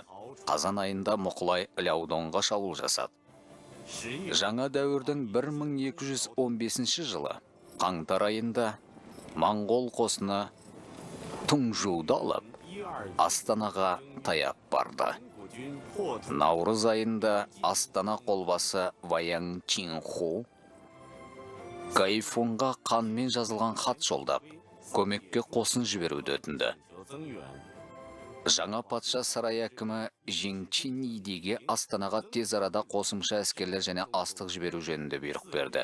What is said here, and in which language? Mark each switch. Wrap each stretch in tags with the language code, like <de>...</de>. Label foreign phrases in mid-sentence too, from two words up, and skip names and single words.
<kk>Қазан айында Мұқылай Ляудонға шабуыл жасады.</kk> <zh>10月</zh> <kk>Жаңа дәуірдің 1215 жылы қаңтар айында Моңғол қосыны Тұңжуды алып, 12 Астанаға таяп барды.</kk> <zh>国军破土</zh> <kk>Наурыз айында Астана қолбасы Ваяң Чинху Гайфунға қанмен жазылған хат жолдап, көмекке қосын жіберуді өтінді.</kk> <zh>则增援，</zh> <kk>Жаңа патша сарай әкімі Жиңчинидиге Астанаға тез арада қосымша әскерлер және астық жіберу жөнінде бұйрық берді.</kk>